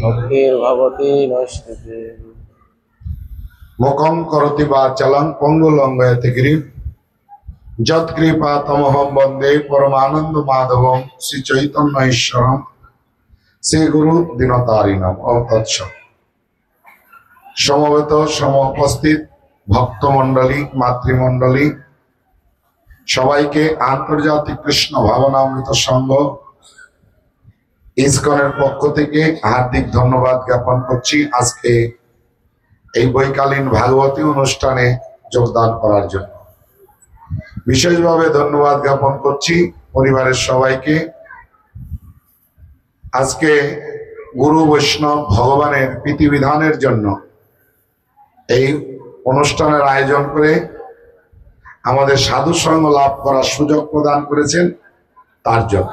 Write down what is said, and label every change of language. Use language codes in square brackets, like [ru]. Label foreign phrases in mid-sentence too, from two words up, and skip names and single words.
[sa] मुखं करोति वाचालं पंगुलंघयते गिरिं यत्कृपातमहं वन्दे परमानंद माधवं श्री चैतन्य ईश्वरं श्री गुरु दीनतारिणम्। ओम तत्सत्। [bn] সমবেত সমুপস্থিত ভক্তমণ্ডলী মাতৃমণ্ডলী সবাইকে আন্তর্জাতিক কৃষ্ণ ভাবনামৃত সংঘ इस्कনের পক্ষ থেকে হার্দিক ধন্যবাদ জ্ঞাপন করছি আজকে এই বৈকালীন ভাগবতী অনুষ্ঠানে যোগদান করার জন্য। বিশেষভাবে ধন্যবাদ জ্ঞাপন করছি পরিবারের সবাইকে। আজকে গুরু বৈষ্ণব ভগবানের প্রীতিবিধানের জন্য এই অনুষ্ঠানের আয়োজন করে আমাদের সাধু সঙ্গ লাভ করার সুযোগ প্রদান করেছেন তার জন্য।